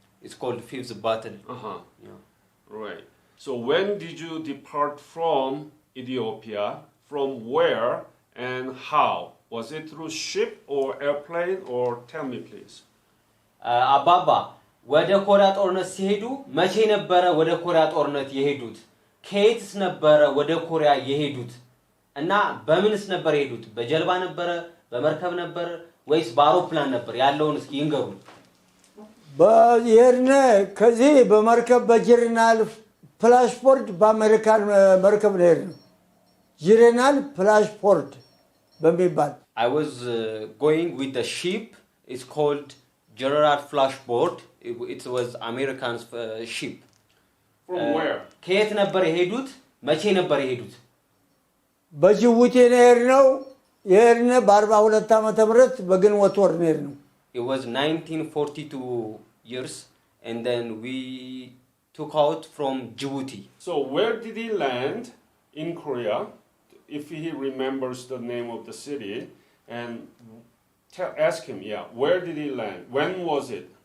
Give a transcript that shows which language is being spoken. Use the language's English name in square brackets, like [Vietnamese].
[English] It's called fifth battle. Yeah. Right. So when did you depart from Ethiopia? From where and how? Was it through ship or airplane or tell me please? [Amharic] አባባ ወደ ኮሪያ ጦርነት ሲሄዱ መቼ ነበረ ወደ ኮሪያ ጦርነት የሄዱት? ከየትስ ነበረ ወደ ኮሪያ የሄዱት? እና በምንስ ነበር የሄዱት? በጀልባ ነበረ? በመርከብ ነበር? ወይስ በአውሮፕላን ነበር? ያለውን እስኪ ይንገሩን። በየርነ ከዚህ በመርከብ በጅርናል ፍላሽፖርት በአሜሪካን መርከብ ነው የሄድነው። ጅርናል ፍላሽፖርት በሚባል [English] I was going with the ship. It's called General Flashboard. It was American's ship. From where? [Amharic] ከየት ነበር የሄዱት? መቼ ነበር የሄዱት? በጅቡቲ ነው የሄድነው። የሄድነ በ42 ዓመተ ምህረት በግንቦት ወር ነው የሄድነው። [English] It was 1942 years and then we took out from Djibouti. So where did he land in Korea? If he remembers the name of the city, and ask him, where did he land? When was it?